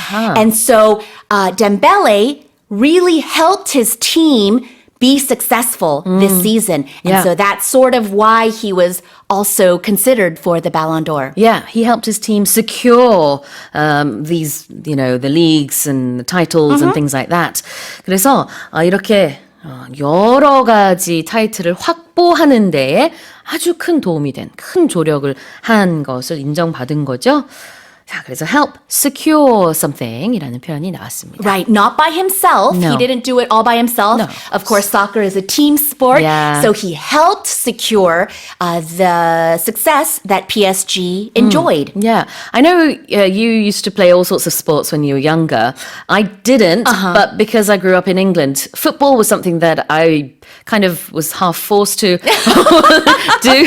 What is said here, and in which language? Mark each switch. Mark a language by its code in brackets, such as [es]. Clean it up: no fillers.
[en] And so Dembele really helped his team be successful this season. And Yeah. so that's sort of why he was also considered for the Ballon d'Or. Yeah, he helped his team secure these, the leagues and the titles and things like that. [ko] 그래서 이렇게 여러 가지 타이틀을 확보하는 데에 아주 큰 도움이 된, 큰 조력을 한 것을 인정받은 거죠. 자, 그래서 [en] help secure something [ko] 이라는 표현이 나왔습니다. [en] Right, not by himself. No. He didn't do it all by himself. No. Of course, soccer is a team sport. Yeah. So he helped secure the success that PSG enjoyed. Yeah, I know you used to play all sorts of sports when you were younger. I didn't, but because I grew up in England, football was something that I kind of was half forced to do.